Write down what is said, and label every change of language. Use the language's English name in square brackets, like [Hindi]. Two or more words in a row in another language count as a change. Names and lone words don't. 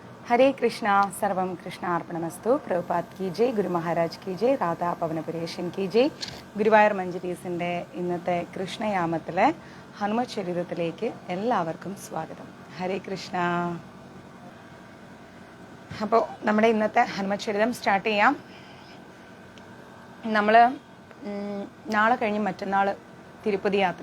[Sanskrit] हरे कृष्णा सर्वं कृष्णार्पणमस्तु [Hindi] प्रभुपाद की जय गुरु महाराज की जय राधा पवनपुरेशन की जय [Malayalam] ഗുരുവായൂർ മഞ്ജരീസിൻ്റെ ഇന്നത്തെ കൃഷ്ണയാമത്തിലെ ഹനുമത് ചരിതത്തിലേക്ക് എല്ലാവർക്കും സ്വാഗതം. ഹരേ കൃഷ്ണ. അപ്പോൾ നമ്മുടെ ഇന്നത്തെ ഹനുമത് ചരിതം സ്റ്റാർട്ട് ചെയ്യാം. നമ്മൾ നാളെ കഴിഞ്ഞ് മറ്റന്നാൾ തിരുപ്പതി യാത്ര.